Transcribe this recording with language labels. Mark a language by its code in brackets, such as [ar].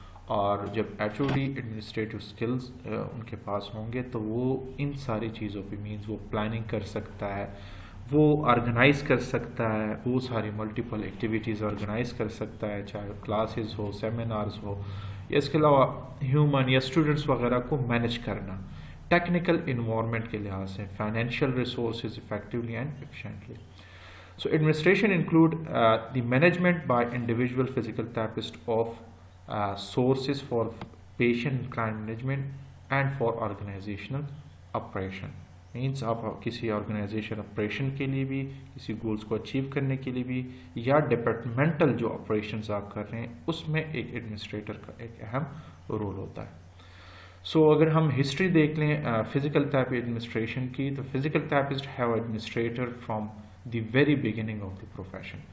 [ur] اور جب H O D administrative skills ان کے پاس ہوں گے تو وہ ان ساری چیزوں پہ مینز وہ پلاننگ کر سکتا ہے، وہ آرگنائز کر سکتا ہے، وہ ساری ملٹیپل ایکٹیویٹیز آرگنائز کر سکتا ہے، چاہے کلاسز ہو، سیمینارز ہو، یا اس کے علاوہ ہیومن یا اسٹوڈنٹس وغیرہ کو مینیج کرنا ٹیکنیکل انوائرمنٹ کے لحاظ سے، financial resources effectively and efficiently. [en] So administration include the management by individual physical therapist of sources for patient and client management and for organizational operation. [ur] Means آپ کسی organization operation کے لیے بھی، کسی گولز کو اچیو کرنے کے لیے بھی، یا ڈپارٹمنٹل جو آپریشنز آپ کر رہے ہیں اس میں ایک ایڈمنسٹریٹر کا ایک اہم رول ہوتا ہے. سو اگر ہم ہسٹری دیکھ لیں فزیکل تھراپی ایڈمنسٹریشن کی، تو [en] Physical therapist have administrator from the very beginning of the profession.